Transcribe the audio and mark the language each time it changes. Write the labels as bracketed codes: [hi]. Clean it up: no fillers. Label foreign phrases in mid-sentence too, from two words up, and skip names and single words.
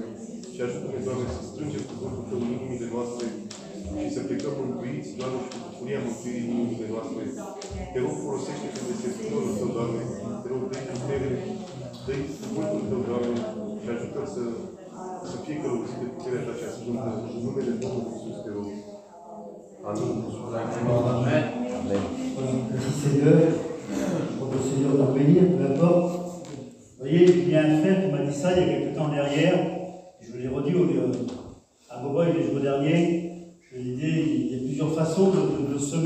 [ro] Și ajută-ne, Doamne, să strângem cuvântul Tău în inimile noastre și să plecăm mântuiți, Doamne, și cu bucuria mântuirii în inimile noastre. Te rog, folosește-te de servitorul Tău, Doamne, te rog, dă-i putere, dă-i cuvântul Tău, Doamne, și ajută să fie călăuzit de puterea Ta cea sfântă. În numele Domnului Iisus te rog. Amin. Amen. [fr] Merci Seigneur, pour le Seigneur nous bénir, peu importe. Vous voyez, il y a un frère qui m'a dit ça il y a quelques temps derrière. Je l'ai redit à Boboy les jours derniers. Je lui ai dit, il y a plusieurs façons de semer.